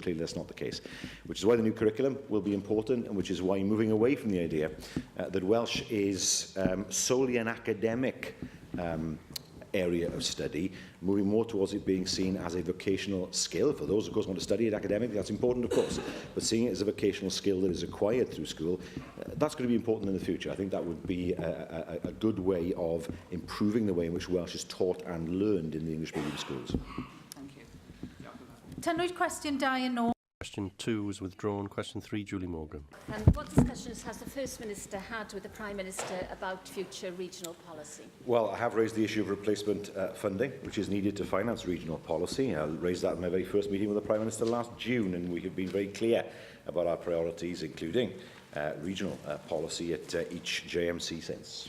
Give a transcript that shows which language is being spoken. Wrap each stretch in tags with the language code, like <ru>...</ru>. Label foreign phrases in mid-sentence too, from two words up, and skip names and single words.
<en>Clearly that's not the case, which is why the new curriculum will be important, and which is why moving away from the idea that Welsh is solely an academic area of study, moving more towards it being seen as a vocational skill. For those, of course, who want to study it academically, that's important, of course, but seeing it as a vocational skill that is acquired through school, that's going to be important in the future. I think that would be a good way of improving the way in which Welsh is taught and learned in the English medium schools. Thank you.</en> <cy>Tynwyd cwestiwn 2 yn ôl.</cy> <en>Question 2 was withdrawn. Question 3, Julie Morgan. What discussions has the First Minister had with the Prime Minister about future regional policy? Well, I have raised the issue of replacement funding, which is needed to finance regional policy. I raised that in my very first meeting with the Prime Minister last June, and we have been very clear about our priorities, including regional policy at each JMC since.</en>